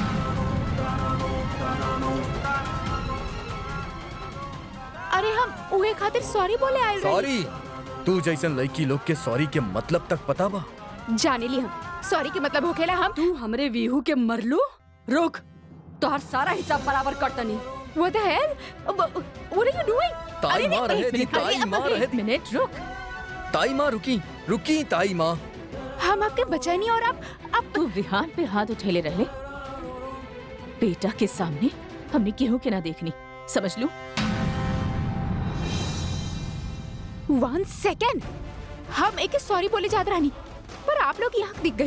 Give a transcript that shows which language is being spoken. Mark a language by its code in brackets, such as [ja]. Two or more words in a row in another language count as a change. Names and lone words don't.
[bho] अरे हम उहे खातिर सॉरी बोले आए रही। सॉरी? तू जैसन लड़की लोग के सॉरी के मतलब तक पता बा? जाने ली हम सॉरी के मतलब होखेला हम। तू हमरे विहू के मरलू? रुक, तोहर सारा हिसाब बराबर करतनी। [en] What the hell? What are you doing? [bho] ताई माँ रहे दी, ताई माँ रहे दी। मिनट रुक। ताई माँ रुकी ताई माँ। हम आपके बचाए नहीं, और अब तू विहान पे हाथ उठेले रहे। बेटा के सामने हमने केहू के ना देखनी, समझ लू। 1 सेकेंड, हम एक सॉरी बोले जात रहनी, पर आप लोग यहाँ दिख गई।